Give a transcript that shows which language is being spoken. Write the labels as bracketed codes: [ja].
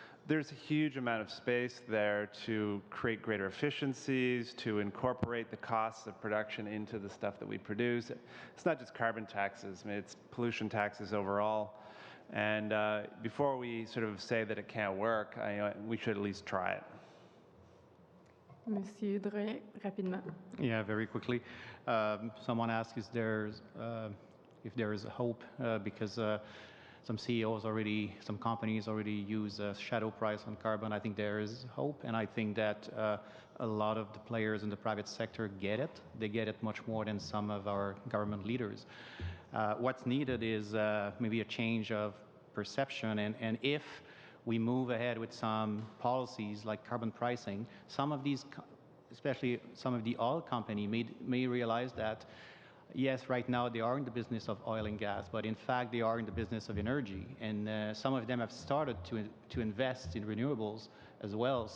[en] There's a huge amount of space there to create greater efficiencies, to incorporate the costs of production into the stuff that we produce. It's not just carbon taxes, it's pollution taxes overall. And before we sort of say that it can't work, we should at least try it. [fr] Monsieur Drolet, rapidement. [en] Yeah, very quickly. Someone asked if there is hope because some CEOs some companies already use a shadow price on carbon. I think there is hope, and I think that a lot of the players in the private sector get it. They get it much more than some of our government leaders. What's needed is maybe a change of perception, and if we move ahead with some policies like carbon pricing, some of these, especially some of the oil companies, may realize that yes, right now they are in the business of oil and gas, but in fact they are in the business of energy, and some of them have started to invest in renewables as well.